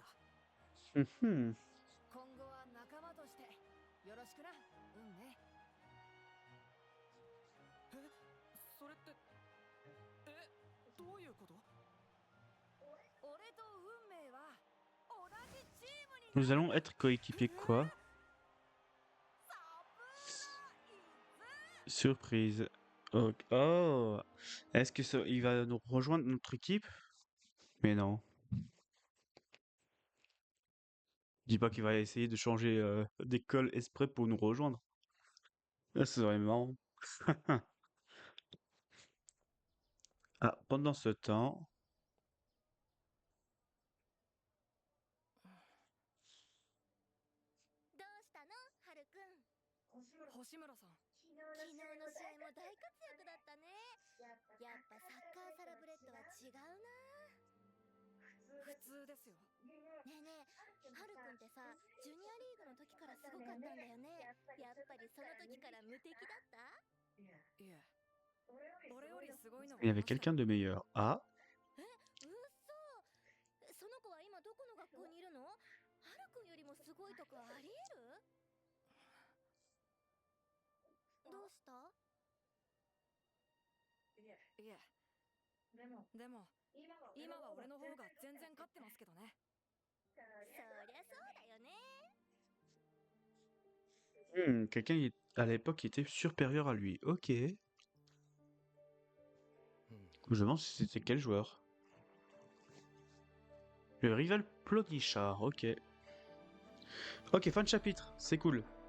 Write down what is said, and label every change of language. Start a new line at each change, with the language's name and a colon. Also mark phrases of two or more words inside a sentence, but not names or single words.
Japanese: Mhm. 今後は仲間としてよろしくな、運命。それってどういうこと？俺と運命は同じチームに
French: Nous allons être coéquipiers quoi? Surprise. Ok. Oh, est-ce que il va nous rejoindre notre équipe? Mais non. Dis pas qu'il va essayer de changer d'école exprès pour nous rejoindre. Ça serait marrant. Ah, pendant ce temps,
Japanese: どうしたの、はるくん。星村さん。昨日の試合も大活躍だったね。やっぱサッカーサラブレッドは違うな。普通ですよ。ねえねえ、はるくんってさ、ジュニアリーグの時からすごかったんだよね。やっぱりその時から無敵だった？いえ、俺よりすごいのが
French: il y
Japanese: い
French: avait
Japanese: ましたよ。
French: quelqu'un de meilleur. Ah,
Japanese: うっそ。その子は今どこの学校にいるの？はるくんよりもすごいとかありえる？どうした？いえ、でも今は俺の方が全然勝ってますけどね。そりゃそうだよね。
French: quelqu'un à l'époque qui était supérieur à lui. Ok. Je me demande si c'était quel joueur. Le rival Plotnichard, ok. Ok, fin de chapitre, c'est cool.